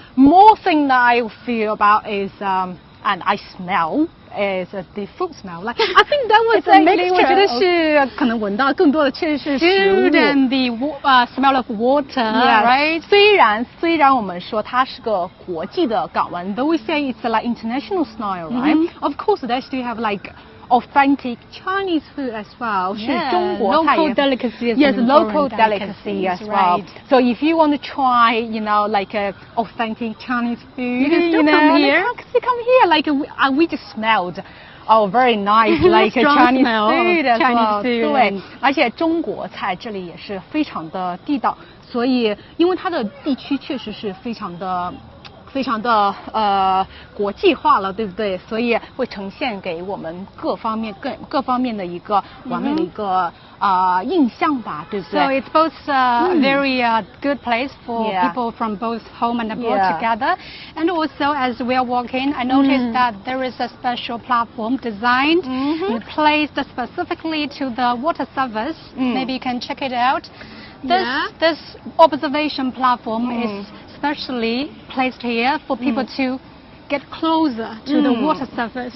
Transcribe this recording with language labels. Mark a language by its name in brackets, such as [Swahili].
[English] More thing that I feel about is and I smell is the food smell. Like I think that was a mixture. [Chinese] 我觉得是可能闻到更多的确实是食物 [English] Food and the smell of water, right? [Chinese] 虽然我们说它是个国际的港湾 [English] though we say it's like international style, right? Of course, they still have like authentic Chinese food as well. [Chinese] 是中国菜 [English] local delicacy is yes, an local important delicacy as well. right. So if you want to try, like a authentic Chinese food, you can still come here. Come here. Like we just smelled. Oh, very nice, like a Chinese food as well. [Chinese] 对，而且中国菜这里也是非常的地道，所以因为它的地区确实是非常的国际化了，对不对？所以会呈现给我们各方面的一个完美的一个印象吧，对不对 [English] So it's both a very good place for people from both home and abroad together. And also, as we are walking, I noticed that there is a special platform designed and placed specifically to the water service. Maybe you can check it out. This observation platform is specially placed here for people to get closer to the water surface.